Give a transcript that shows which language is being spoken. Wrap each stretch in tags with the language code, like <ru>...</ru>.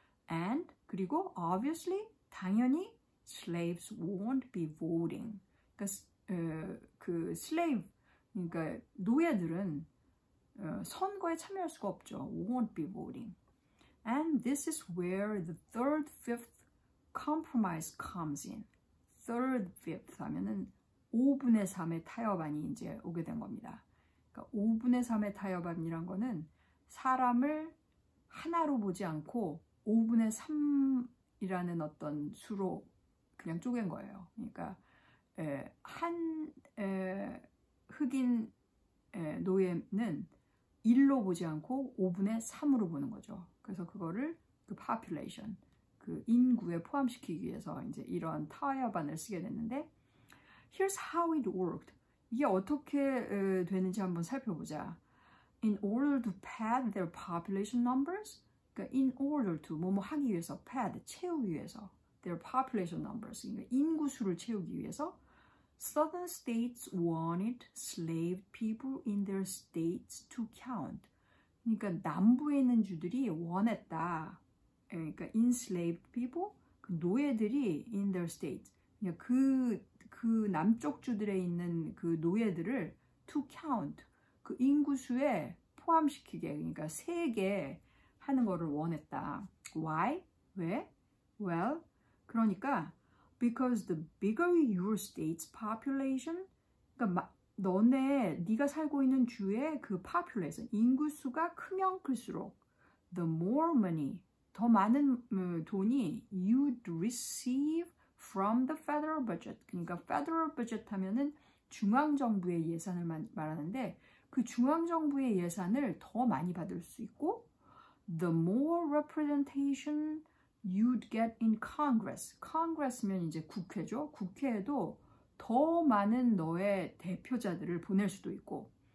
<en>And,</en> <ko>그리고</ko> <en>obviously,</en> <ko>당연히</ko> <en>slaves won't be voting.</en> <ko>그러니까 그 slave, 그러니까 노예들은 선거에 참여할 수가 없죠.</ko> <en>Won't be voting. And this is where the third, fifth compromise comes in.</en> <ko>third, fifth 하면은 5분의 3의 타협안이 이제 오게 된 겁니다. 그러니까 5분의 3의 타협안이란 거는 사람을 하나로 보지 않고 5분의 3이라는 어떤 수로 그냥 쪼갠 거예요. 그러니까 한 흑인 노예는 1로 보지 않고 5분의 3으로 보는 거죠. 그래서 그거를 그 population, 그 인구에 포함시키기 위해서 이제 이런 타협안을 쓰게 됐는데</ko> <en>here's how it worked.</en> <ko>이게 어떻게 되는지 한번 살펴보자.</ko> <en>In order to pad their population numbers, 그러니까 in order to</en> <ko>뭐뭐 하기 위해서,</ko> <en>pad,</en> <ko>채우기 위해서,</ko> <en>their population numbers,</en> <ko>그러니까 인구 수를 채우기 위해서</ko> <en>Southern states wanted slave people in their states to count.</en> <ko>그러니까 남부에 있는 주들이 원했다. 그러니까</ko> <en>enslaved people,</en> <ko>그 노예들이</ko> <en>in their states.</en> <ko>그러니까 그 남쪽 주들에 있는 그 노예들을</ko> <en>to count,</en> <ko>그 인구수에 포함시키게, 그러니까 세게 하는 거를 원했다.</ko> <en>Why?</en> <ko>왜?</ko> <en>Well, 그러니까 because the bigger your state's population,</en> <ko>그러니까 네가 살고 있는 주의 그</ko> <en>population,</en> <ko>인구수가 크면 클수록</ko> <en>the more money,</en> <ko>더 많은 돈이</ko> <en>you'd receive from the federal budget.</en> <ko>그러니까 federal budget 하면은 중앙정부의 예산을 말하는데 그 중앙정부의 예산을 더 많이 받을 수 있고</ko> <en>the more representation you'd get in Congress.</en> <ko>Congress면 이제 국회죠. 국회에도 더 많은 너의 대표자들을 보낼 수도 있고.</ko>